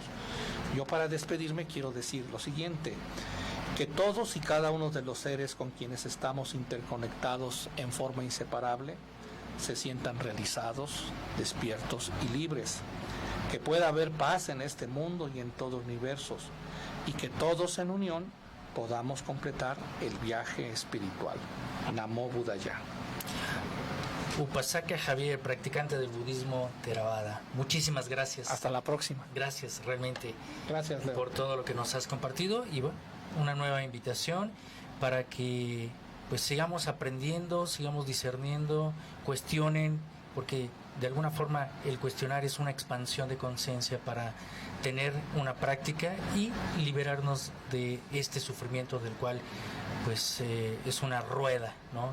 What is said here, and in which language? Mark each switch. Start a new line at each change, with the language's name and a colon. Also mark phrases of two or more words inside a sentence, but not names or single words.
Spanish: Yo para despedirme quiero decir lo siguiente, que todos y cada uno de los seres con quienes estamos interconectados en forma inseparable se sientan realizados, despiertos y libres, que pueda haber paz en este mundo y en todos los universos, y que todos en unión podamos completar el viaje espiritual.
Pali: Namo Buddhaya.
Spanish: Upasaka Javier, practicante del budismo Theravada. Muchísimas gracias. Hasta la próxima. Gracias realmente. Gracias, Leo, por todo lo que nos has compartido y bueno, una nueva invitación para que pues sigamos aprendiendo, sigamos discerniendo, cuestionen, porque de alguna forma el cuestionar es una expansión de conciencia para tener una práctica y liberarnos de este sufrimiento del cual pues es una rueda, ¿no?